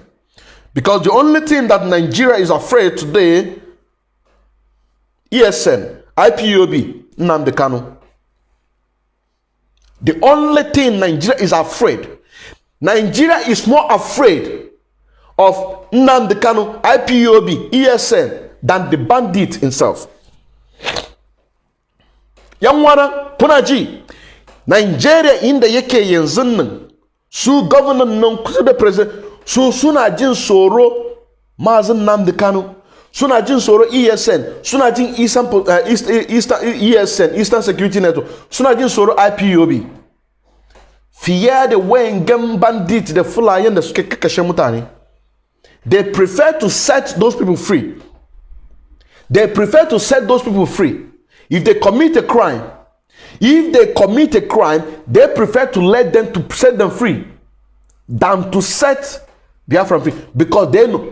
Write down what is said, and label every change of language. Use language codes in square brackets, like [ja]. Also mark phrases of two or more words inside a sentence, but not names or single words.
[en] Because the only thing that Nigeria is afraid today, ESN, IPOB, Nnamdi Kanu. The only thing Nigeria is afraid. Nigeria is more afraid of Nnamdi Kanu, IPOB, ESN than the bandit himself. [ha] Yamwana, Punaji, Nigeria inda yake yanzu nan, su governor nan kusa da president, su suna jin tsoro Mazin Nnamdi Kanu, suna jin tsoro ESN, suna jin ESN, Eastern Security Network, suna jin tsoro IPOB. Fiye da wayangan bandit da fulayen da suke kakashe mutane. [en] They prefer to set those people free. They prefer to set those people free. If they commit a crime, they prefer to let them to set them free than to set Biafra free, because they know.